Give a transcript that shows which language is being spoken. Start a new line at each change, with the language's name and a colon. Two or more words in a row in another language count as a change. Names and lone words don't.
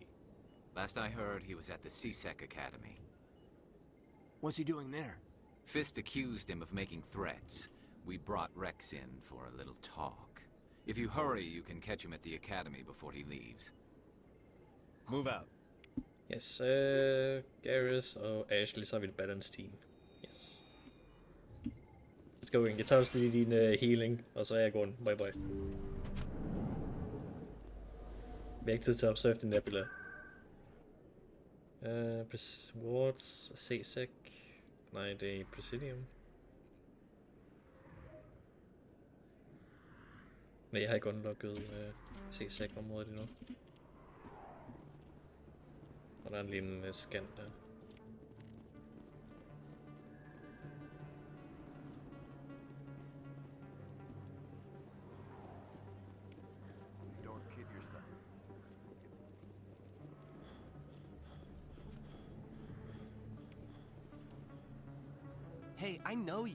English: Last I heard, he was at the CSEC Academy. What's he doing there? Fist accused him of making threats. We brought Rex in for a little talk. If you hurry, you can catch him at the Academy before he leaves. Move out. Yes,
Danish: Garrus og Ashley, så har vi et
English: balance team.
Danish: Yes. Let's go in. Jeg tager også lige din healing, og så er jeg gået.
English: Bye bye.
Danish: Vi har ikke tid til at observe den nebula.
English: Wards, CSEC.
Danish: Nej, det er Presidium. Nej, jeg har ikke unlocket CSEC-området endnu. Og der er lige en scan der.
English: Don't kid yourself. Hey, I know you.